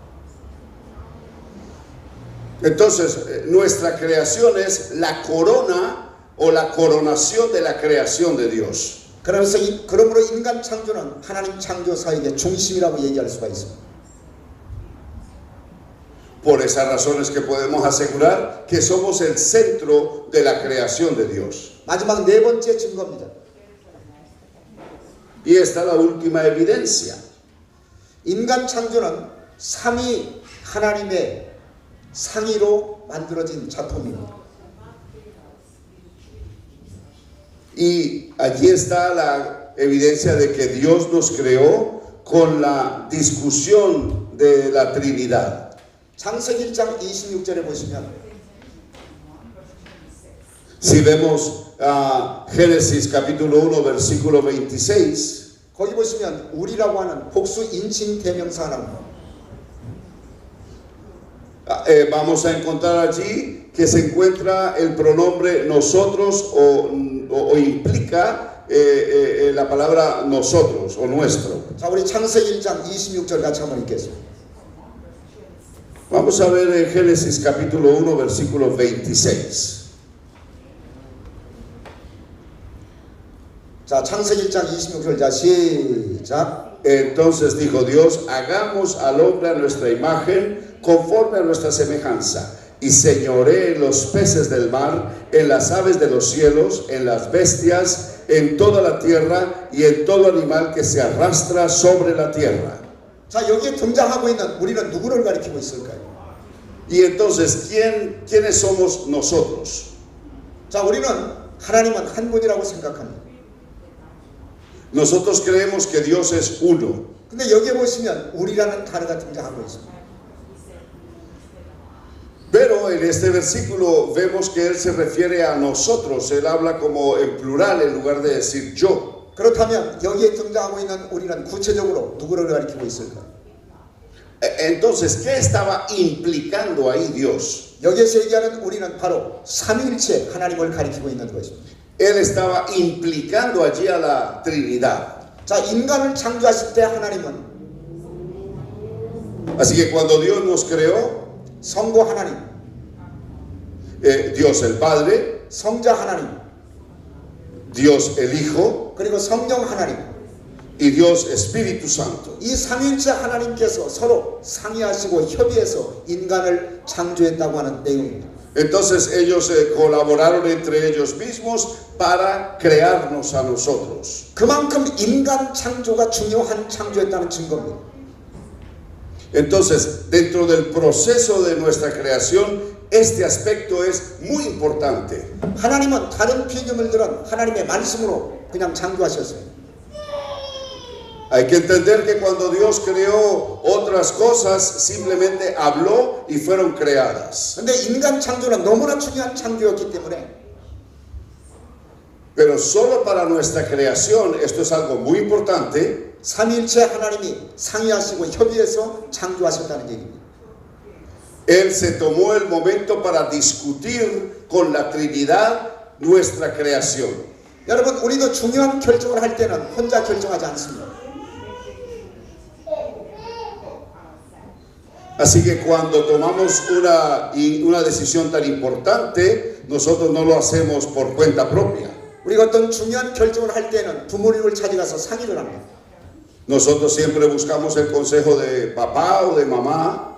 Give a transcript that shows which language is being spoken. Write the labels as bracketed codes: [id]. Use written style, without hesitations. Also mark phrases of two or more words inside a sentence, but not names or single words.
[es] Entonces, nuestra creación es la corona o la coronación de la creación de Dios. [ko] 그러므로 인간 창조는 하나님 창조 사역의 중심이라고 얘기할 수가 있습니다. [es] Por esas razones que podemos asegurar que somos el centro de la creación de Dios. [ko] 마지막 4번째 증거입니다. [es] Y esta es la última evidencia. [ko] 인간 창조는 삼위 하나님의 상의로 만들어진 작품입니다. [es] Y allí está la evidencia de que Dios nos creó con la discusión de la Trinidad. [ko] 창세기 1장 26절에 보시면 [es] Si vemos Génesis capítulo 1 versículo 26, [ko] 거기 보시면 우리라고 하는 복수 인칭 대명사 하나 [es] vamos a encontrar allí que se encuentra el pronombre nosotros o implica la palabra nosotros o nuestro. [ko] 자, 우리 창세기 1장 26절 같이 한번 읽겠습니다. [es] Vamos a ver en Génesis capítulo 1 versículo 26. [ko] 자, 창세기 1장 26절 자 시작. [es] Entonces dijo Dios, hagamos al hombre a nuestra imagen, conforme a nuestra semejanza, y señoree en los peces del mar, en las aves de los cielos, en las bestias, en toda la tierra y en todo animal que se arrastra sobre la tierra. [ko] 자, 여기에 등장하고 있는 우리는 누구를 가리키고 있을까요? [es] Y entonces, ¿quiénes somos nosotros? [ko] 자, 우리는 하나님은 한 분이라고 생각합니다. [es] Nosotros creemos que Dios es uno. [ko] 근데 여기에 보시면 우리라는 단어가 등장하고 있습니다. [es] Pero en este versículo vemos que Él se refiere a nosotros. Él habla como en plural en lugar de decir yo. [ko] 그렇다면 여기에 등장하고 있는 우리는 구체적으로 누구를 가리키고 있을까요? [es] Entonces, ¿qué estaba implicando ahí Dios? [ko] 여기에서 얘기하는 우리는 바로 삼위일체 하나님을 가리키고 있는 것입니다. [es] Él estaba implicando allí a la Trinidad. [ko] 자, 인간을 창조하실 때 하나님은 [es] Así que cuando Dios nos creó, [ko] 성부 하나님, [es] Dios el Padre, [ko] 성자 하나님, [es] Dios el Hijo [ko] 그리고 성령 하나님, [es] y Dios Espíritu Santo. [ko] 이 삼위일체 하나님께서 서로 상의하시고 협의해서 인간을 창조했다고 하는 내용입니다. [es] Entonces ellos colaboraron entre ellos mismos para crearnos a nosotros. [ko] 그만큼 인간 창조가 중요한 창조였다는 증거입니다. [es] Entonces, dentro del proceso de nuestra creación, este aspecto es muy importante. [ko] 하나님은 다른 피조물들은 하나님의 말씀으로 그냥 창조하셨어요. [es] Hay que entender que cuando Dios creó otras cosas, simplemente habló y fueron creadas. [ko] 근데 인간 창조는 너무나 중요한 창조였기 때문에 [es] Pero solo para nuestra creación, esto es algo muy importante, [ko] 삼위일체 하나님이 상의하시고 협의해서 창조하셨다는 얘기입니다. [es] Él se tomó el momento para discutir con la Trinidad nuestra creación. [ko] 여러분, 우리도 중요한 결정을 할 때는 혼자 결정하지 않습니다. [es] Así que cuando tomamos una decisión tan importante, nosotros no lo hacemos por cuenta propia. [ko] 우리가 어떤 중요한 결정을 할 때는 부모님을 찾아가서 상의를 합니다. [es] Nosotros siempre buscamos el consejo de papá o de mamá,